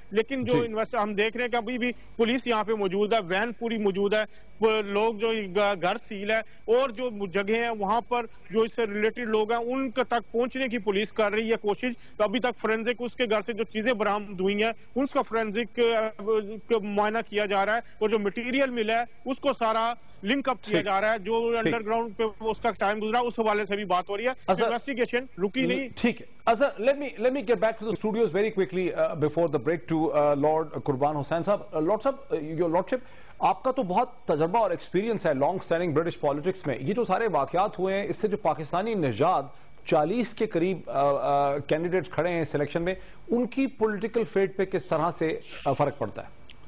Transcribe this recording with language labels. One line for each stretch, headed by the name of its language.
Hindi: लेकिन जो इन्वेस्टर हम देख रहे हैं कि अभी भी पुलिस यहाँ पे मौजूद है, वैन पूरी मौजूद है, लोग जो घर सील है और जो जगह है वहां पर जो इससे रिलेटेड लोग हैं उनके तक पहुंचने की पुलिस कर रही है कोशिश। तो अभी तक फोरेंसिक उसके घर से जो चीजें बरामद हुई हैं उसका फोरेंसिक मुआयना किया जा रहा है और जो मटेरियल मिला है उसको सारा लिंक अप किया जा रहा है। जो अंडरग्राउंड पे उसका टाइम गुजरा उस हवाले से भी बात हो रही है। इन्वेस्टिगेशन रुकी नहीं। ठीक है, अच्छा,
English: let me get back to the studios very quickly before the break to Lord Qurban Hussain साहब।
Hindi: लॉर्ड साहब,
English: your lordship,
Hindi: आपका तो बहुत तजर्बा और एक्सपीरियंस है लॉन्ग स्टैंडिंग ब्रिटिश पॉलिटिक्स में। ये जो सारे वाकयात हुए हैं, इससे जो पाकिस्तानी निजात 40 के करीब कैंडिडेट्स खड़े हैं सिलेक्शन में, उनकी पॉलिटिकल फेट पे किस तरह से फर्क पड़ता है?